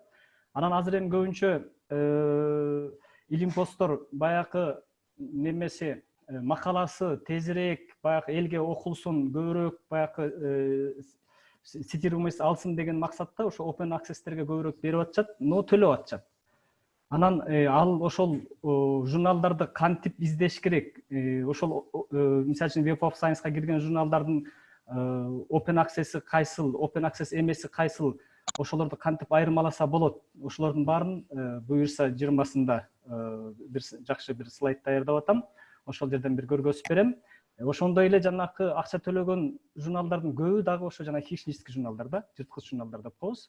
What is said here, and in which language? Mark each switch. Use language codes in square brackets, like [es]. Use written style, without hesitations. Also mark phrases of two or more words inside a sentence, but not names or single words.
[ky] Анан азыр эми көбүнчө илим посттор баягы немесе макаласы тезирээк баягы элге окулсун, көбүрөөк баягы цитируемость алсын деген максатта ошо [en] open access'терге [ky] көбүрөөк берип атышат, но төлөп атышат. Анан ал ошол журналдарды кантип издеш керек? Ошол мисалы үчүн Web of Science-га кирген журналдардын [en] open access [ky] кайсыл, [en] open access [ky] эмеси кайсыл, ошолорду кантип айырмаласа болот? Ошолордун баарын буюрса 20-сында бир жакшы бир слайд даярдап атам. Ошол жерден бир көргөзүп берем. Ошондой эле жанакы акча төлөгөн журналдардын көбү дагы ошо жана хищнический журналдар да, жырткыч журналдар деп коебуз.